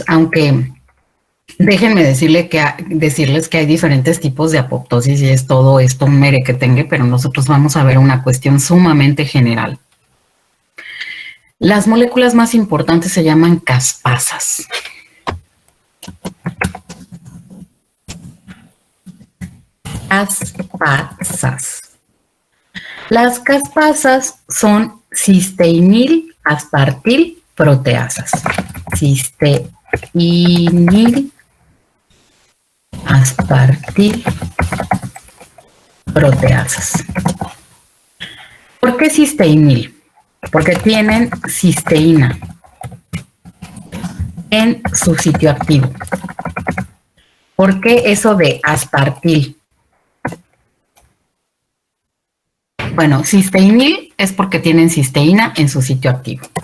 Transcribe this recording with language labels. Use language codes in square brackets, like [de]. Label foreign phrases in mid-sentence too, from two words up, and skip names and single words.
[es] aunque déjenme decirles que hay diferentes tipos de apoptosis y es todo esto un merequetengue, pero nosotros vamos a ver una cuestión sumamente general. Las moléculas más importantes se llaman caspasas. Caspasas. Las caspasas son cisteinil aspartil proteasas. Cisteinil aspartil proteasas. ¿Por qué cisteinil? Porque tienen cisteína en su sitio activo. ¿Por qué eso de aspartil? Bueno, cisteinil es porque tienen cisteína en su sitio activo.